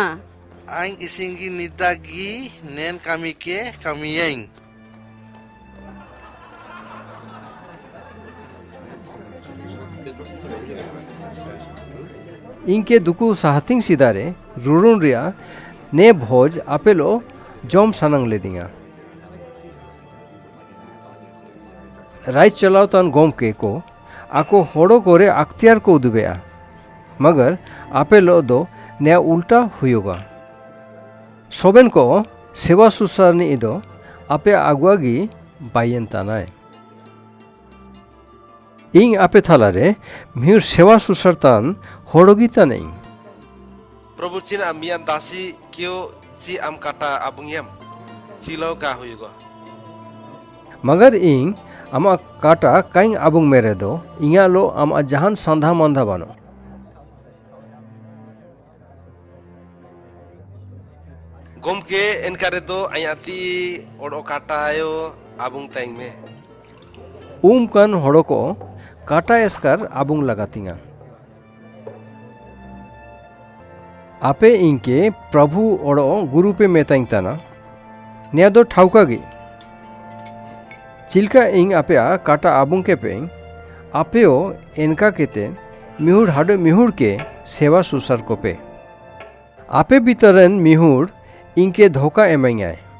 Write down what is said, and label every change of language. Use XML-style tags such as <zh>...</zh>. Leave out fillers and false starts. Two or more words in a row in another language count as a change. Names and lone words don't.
<hoc>आंग इसिंगी निदागी नेन कमी के कमियेंग इनके दुकु साहतिंग सिदारे रुरुन रिया ने भोज आपेलो जोम सनंग ले दिया राइट चलाओ तन गोम के को आको होड़ो कोरे अख्तियार को उदुबेआ मगर आपे लो दो नया उल्टा हुयोगा सोबेन को सेवा सुसारनी इदो आपे आगुआगी बायन तानाय इंग आपे थालारे मिहुर सेवा सुसारतान होड़ोगी तानें प्रभु चिन मियान दासी क्यों सी आम काटा आबुंगियम सिलो का हुयुगा मगर इंग आमा काटा काइंग आबुंग मेरे दो इंगा लो आमा जहान संधा मंधा बानो गोमके एनकारे दो आयाती ओडो काटायो आबुंग ताइंग में कन होड़ो को काटा एस्कर आबुंग लगातिंगा आपे इनके प्रभु ओड़ो गुरु पे मेताइंग तना निया दो ठाउकागी चिल्का इंग आपे काटा आबुंग के पे आपेओ इनका केते मिहुर हाडो मिहुर के सेवा सुसार को पे आपे बितरन मिहुर इनके धोखा एमाइंगाय</hoc>